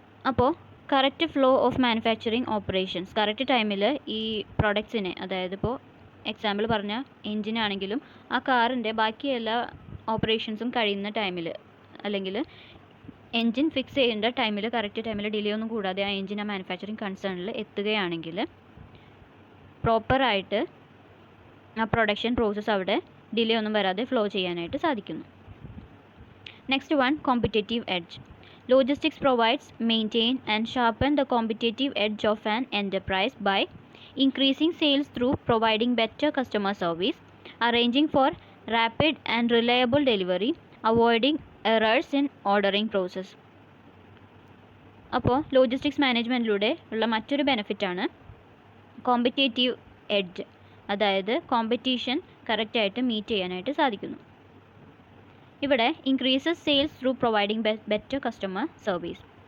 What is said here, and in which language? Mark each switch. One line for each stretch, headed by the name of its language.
Malayalam: അപ്പോൾ correct flow of manufacturing operations, correct ടൈമിൽ ഈ പ്രോഡക്ട്സിനെ, അതായത് ഇപ്പോൾ എക്സാമ്പിൾ പറഞ്ഞ എൻജിനാണെങ്കിലും ആ കാറിൻ്റെ ബാക്കി എല്ലാ ഓപ്പറേഷൻസും കഴിയുന്ന ടൈമിൽ, അല്ലെങ്കിൽ എൻജിൻ ഫിക്സ് ചെയ്യേണ്ട ടൈമിൽ കറക്റ്റ് ടൈമിൽ ഡിലേ ഒന്നും കൂടാതെ ആ എൻജിൻ ആ മാനുഫാക്ചറിങ് കൺസേണിൽ എത്തുകയാണെങ്കിൽ പ്രോപ്പറായിട്ട് ആ പ്രൊഡക്ഷൻ പ്രോസസ്സ് അവിടെ ഡിലേ ഒന്നും വരാതെ ഫ്ലോ ചെയ്യാനായിട്ട് സാധിക്കുന്നു.
English: Next one, competitive edge. Logistics provides, maintain and sharpen the competitive edge of an enterprise by increasing sales through providing better customer service, arranging for rapid and reliable delivery, avoiding errors in ordering process.
Malayalam: അപ്പോൾ logistics മാനേജ്മെൻറ്റിലൂടെ ഉള്ള മറ്റൊരു ബെനിഫിറ്റാണ് competitive edge, അതായത് competition കറക്റ്റായിട്ട് meet ചെയ്യാനായിട്ട് സാധിക്കുന്നു. ഇവിടെ
English: Increases sales through providing better customer service.